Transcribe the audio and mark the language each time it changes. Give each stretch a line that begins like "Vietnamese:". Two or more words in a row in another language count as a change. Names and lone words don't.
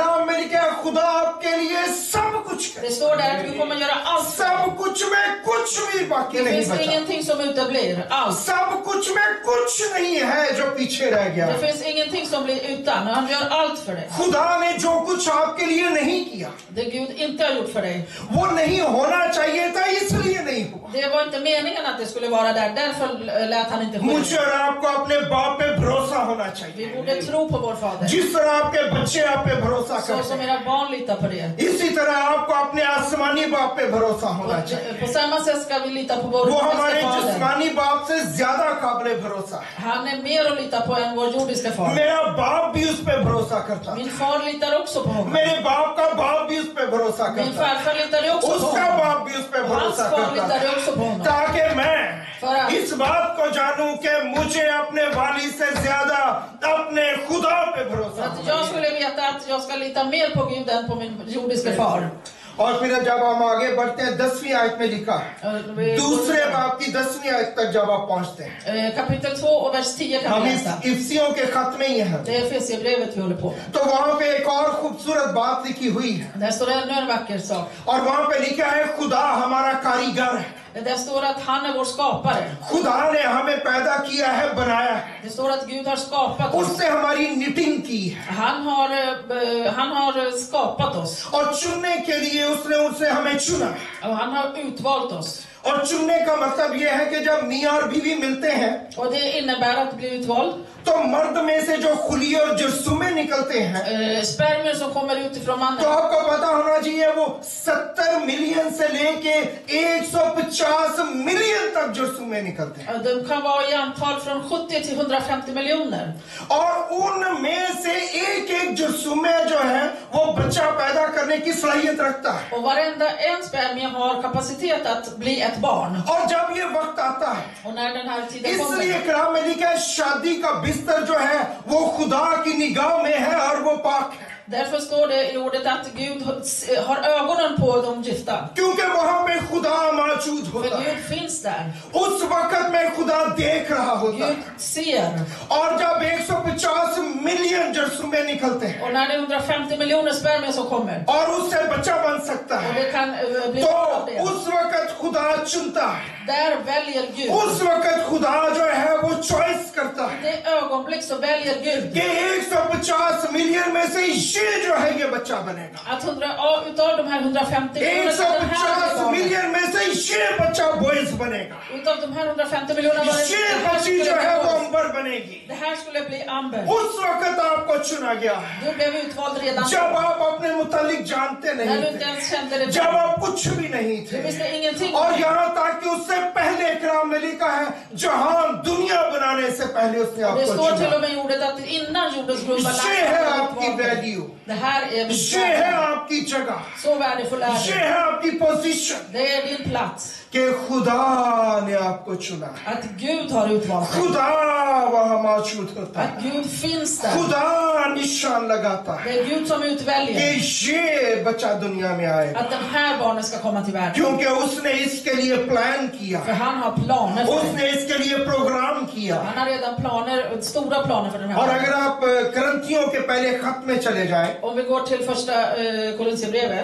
Urdu: کلام میں لکھا ہے خدا آپ کے لیے سب کچھ
Swedish: Det
Urdu: करेगा।
Swedish: står där att Gud kommer göra allt för
Urdu: सब
Swedish: dig.
Urdu: کچھ میں کچھ بھی باقی
Swedish: Det
Urdu: नहीं
Swedish: finns
Urdu: बचा।
Swedish: ingenting som uteblir. Allt.
Urdu: سب کچھ میں کچھ نہیں ہے جو پیچھے رہ گیا.
Swedish: Det finns ingenting som blir utan. Han gör allt för dig.
Urdu: خدا نے جو کچھ آپ کے لیے نہیں کیا,
Swedish: Det Gud inte har gjort för dig.
Urdu: وہ نہیں ہونا چاہیے تھا، اس لیے نہیں ہوا.
Swedish: Det var inte meningen att det skulle vara där. Därför lät han inte ske.
Urdu: مجھے اور آپ کو اپنے باپ پہ بھروسہ ہونا
Swedish: Vi
Urdu: चाहिए,
Swedish: borde tro på vår fader.
Urdu: جس طرح آپ کے بچے آپ پہ بھروسہ
Swedish: Så
Urdu: करते
Swedish: som
Urdu: हैं,
Swedish: era barn litar på det.
Urdu: اسی طرح آپ کو اپنے آسمانی باپ پہ بھروسہ ہونا چاہیے.
Swedish: Och på samma sätt ska vi lita på vår
Urdu: وہ ہمارے
Swedish: jordiska fader.
Urdu: جسمانی باپ سے زیادہ قابل بھروسہ ہے.
Swedish: Han är mer att lita på än vår jordiska far.
Urdu: میرا باپ بھی اس پہ بھروسہ کرتا
Swedish: Min
Urdu: था,
Swedish: far litar också på honom.
Urdu: میرے باپ کا باپ بھی اس پہ بھروسہ
Swedish: Min
Urdu: کرتا تھا,
Swedish: farfar litade också på
Urdu: उसका
Swedish: honom.
Urdu: باپ بھی اس پہ
Swedish: Och hans
Urdu: भरोसा
Swedish: far
Urdu: करता
Swedish: litade
Urdu: था,
Swedish: också på honom.
Urdu: تاکہ میں
Swedish: För att
Urdu: اس بات کو جانوں کہ مجھے اپنے والد سے زیادہ اپنے خدا پہ بھروسہ
Swedish: För att
Urdu: होना
Swedish: jag
Urdu: चाहिए।
Swedish: skulle veta att jag ska lita mer på Gud än på min jordiska far.
Urdu: اور پھر جب ہم آگے بڑھتے ہیں 10ویں آیت میں لکھا ہے، دوسرے باپ کی 10ویں آیت تک جب آپ پہنچتے ہیں,
Swedish: Kapitel 2 och vers 10 kan
Urdu: हम
Swedish: vi
Urdu: इस
Swedish: läsa.
Urdu: افسیوں کے خط میں ہی ہیں,
Swedish: Det är Efesierbrevet vi håller på med.
Urdu: تو وہاں پہ ایک اور خوبصورت بات لکھی ہوئی ہے
Swedish: Där står det ännu en vacker sak.
Urdu: اور وہاں پہ لکھا ہے خدا ہمارا کاریگر ہے.
Swedish: Där står att han är vår skapare.
Urdu: خدا نے ہمیں پیدا کیا ہے، بنایا ہے,
Swedish: Det står att Gud har skapat oss.
Urdu: اس سے ہماری نٹنگ کی ہے
Swedish: Han har skapat oss.
Urdu: اور چننے کے لیے اس نے ان سے ہمیں چنا.
Swedish: Och han har utvalt oss.
Urdu: اور چننے کا مطلب یہ ہے کہ جب میاں اور بیوی ملتے ہیں
Swedish: Och det innebär att bli utvald.
Urdu: تو مرد میں سے جو کھلی اور جرثومے نکلتے ہیں,
Swedish: Spermier som kommer utifrån
Urdu: तो
Swedish: mannen.
Urdu: آپ کو پتا ہونا چاہیے وہ 70 ملین سے لیکے 150 ملین تک جرثومے نکلتے ہیں
Swedish: De kan vara i antal från 70 till 150 miljoner.
Urdu: اور ان میں سے ایک جرثومے جو ہے وہ بچہ پیدا کرنے کی صلاحیت رکھتا ہے.
Swedish: Och varenda en spermie har kapacitet att bli ett barn.
Urdu: اور جب یہ وقت آتا ہے,
Swedish: Och när den här tiden
Urdu: इसलिए
Swedish: kommer.
Urdu: کلام میں لکھا ہے شادی کا بستر جو ہے وہ خدا کی نگاہ میں ہے اور وہ پاک ہے,
Swedish: Därför står det i ordet att Gud har ögonen på de gifta.
Urdu: کیونکہ وہاں پہ خدا موجود
Swedish: För
Urdu: ہوتا ہے.
Swedish: Gud finns där.
Urdu: اس وقت میں خدا دیکھ رہا ہوتا ہے
Swedish: Gud ser.
Urdu: اور جب 150 ملین جرثومے نکلتے ہیں
Swedish: Och när det är 150 miljoner spermier som kommer.
Urdu: اور اس سے بچہ بن سکتا
Swedish: Och
Urdu: है,
Swedish: det kan bli
Urdu: तो
Swedish: av det.
Urdu: اس وقت خدا چنتا ہے,
Swedish: Där väljer Gud.
Urdu: اس وقت خدا جو ہے وہ چوائس کرتا ہے
Swedish: Det ögonblick så väljer Gud.
Urdu: کہ 150 ملین میں سے یہ جو ہے یہ بچہ بنے گا,
Swedish: Att utav de här 150 miljonerna så den här
Urdu: 150
Swedish: barnet.
Urdu: ملین میں سے یہ بچہ بوائز بنے گا,
Swedish: Utav de här 150 miljonerna var det
Urdu: ये
Swedish: här
Urdu: بچی جو
Swedish: skulle
Urdu: ہے وہ
Swedish: bli
Urdu: امبر بنے گی.
Swedish: Det här skulle bli Amber.
Urdu: اس وقت آپ کو چنا گیا ہے
Swedish: Du blev utvald redan
Urdu: جب آپ اپنے متعلق جانتے
Swedish: när
Urdu: नहीं
Swedish: du inte
Urdu: थे,
Swedish: ens kände det.
Urdu: جب آپ کچھ بھی نہیں
Swedish: Du
Urdu: थे,
Swedish: visste ingenting.
Urdu: اور یہاں تک کہ اس سے پہلے اکرام میں لکھا ہے جہاں دنیا بنانے سے پہلے اس نے
Swedish: Det
Urdu: आपको
Swedish: står till
Urdu: चुना।
Swedish: och med i ordet att innan jordens grund var
Urdu: یہ ہے
Swedish: lagd.
Urdu: آپ کی ویلیو,
Swedish: Det här är
Urdu: یہ ہے آپ کی جگہ,
Swedish: så värdefull är
Urdu: ये
Swedish: det.
Urdu: ہے آپ کی پوزیشن.
Swedish: Det är din plats.
Urdu: کہ خدا نے آپ کو چنا ہے,
Swedish: att Gud har utvalt dig,
Urdu: خدا وہاں موجود ہوتا
Swedish: att
Urdu: है,
Swedish: Gud finns där.
Urdu: خدا نشان لگاتا
Swedish: Det
Urdu: है
Swedish: är Gud som
Urdu: कि
Swedish: utväljer
Urdu: یہ بچہ دنیا میں آئے گا,
Swedish: att den här barnen ska komma till världen.
Urdu: کیونکہ اس نے اس کے لیے پلان کیا,
Swedish: För han har planer för det.
Urdu: اس نے اس کے لیے پروگرام کیا.
Swedish: Han har redan planer, stora planer för den
Urdu: और
Swedish: här
Urdu: अगर
Swedish: barnen.
Urdu: آپ کرنتھیوں کے پہلے خط میں چلے جائیں
Swedish: Om vi går till första Korinthierbrevet,